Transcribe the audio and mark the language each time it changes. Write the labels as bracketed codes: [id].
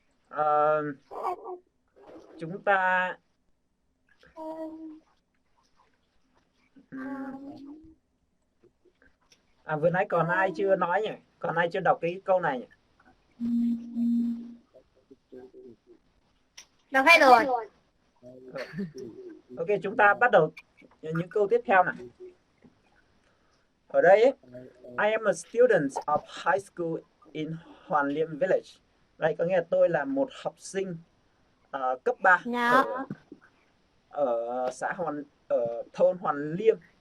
[vi] Đó. Chúng ta vừa nãy còn ai chưa nói nhỉ? Còn ai chưa đọc cái câu này nhỉ? Đọc hết rồi. Ok, chúng ta bắt đầu những câu tiếp theo này. Ở đây ấy, [en] I am a student of high school in Hoàn Liêm Village. [vi] Đây có nghĩa là tôi là một học sinh cấp 3 ở xã ở thôn Hoàn Liêm.